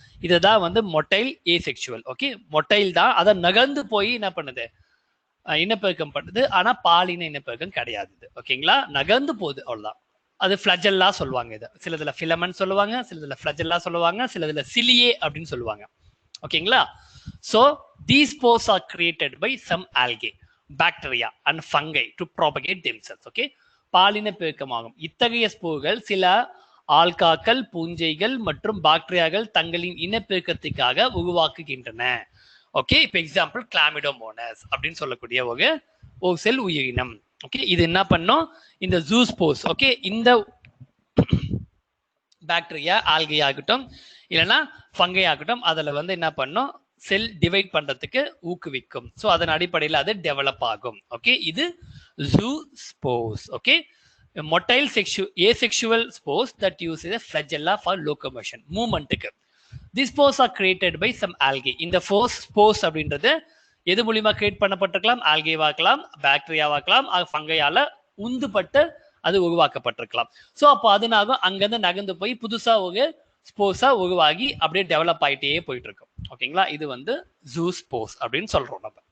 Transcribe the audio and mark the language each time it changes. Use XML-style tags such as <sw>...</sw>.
<ta>இதுதான் வந்து motile asexual. Okay, motile தான் அதை நகர்ந்து போய் என்ன பண்ணுது, இனப்பெருக்கம் பண்ணுது. ஆனா பாலின இனப்பெருக்கம் கிடையாது. ஓகேங்களா? நகர்ந்து போகுது, அவ்வளவுதான். அது ஃபிளஜெல்லா சொல்லுவாங்க. இது சிலதுல ஃபிலமெண்ட் சொல்லுவாங்க, சிலதுல ஃபிளஜெல்லா சொல்லுவாங்க, சிலதுல சிலியே அப்படின்னு சொல்லுவாங்க. ஓகேங்களா?</ta> <en>So these spores are created by some algae, bacteria and fungi to propagate themselves.</en> <ta>Okay, பாலின பெருக்கமாகும். இத்தகைய ஸ்போர்கள் சில ஆல்காக்கள், பூஞ்சைகள் மற்றும் பாக்டீரியாக்கள் தங்களின் இனப்பெருக்கத்துக்காக உருவாக்குகின்றன. ஓகே, இப்போ எக்ஸாம்பிள் கிளாமிடோமோனஸ் அப்படின்னு சொல்லக்கூடிய ஒரு செல் உயிரினம். ஓகே, இது என்ன பண்ணும், இந்த ஜூஸ்போர்ஸ். ஓகே, இந்த பாக்டீரியா ஆல்கே ஆகட்டும் இல்லைன்னா ஃபங்கை ஆகட்டும், அதுல வந்து என்ன பண்ணும், செல் டிவைட் பண்றதுக்கு ஊக்குவிக்கும். ஸோ அதன் அடிப்படையில் அது டெவலப் ஆகும். ஓகே, இது zoospores. Okay, motile</ta> <en>asexual spores that use a flagella for locomotion,</en> <ta>மூவ்மெண்ட்டுக்கு.</ta> <en>These spores are created by some algae.</en> <ta>இந்த spores அப்படின்றது எது மூலியமா கிரியேட் பண்ணப்பட்டிருக்கலாம், ஆல்கேவாக்கலாம், பாக்டீரியாவாக்கலாம், ஃபங்கையால உந்துபட்டு அது உருவாக்கப்பட்டிருக்கலாம். ஸோ அப்போ அதனால அங்கிருந்து நகர்ந்து போய் புதுசா ஒரு ஸ்போர்ஸா உருவாகி அப்படியே டெவலப் ஆகிட்டே போயிட்டு இருக்கும். ஓகேங்களா? இது வந்து ஜூஸ்போர்ஸ் அப்படின்னு சொல்றோம் நம்ம.</ta>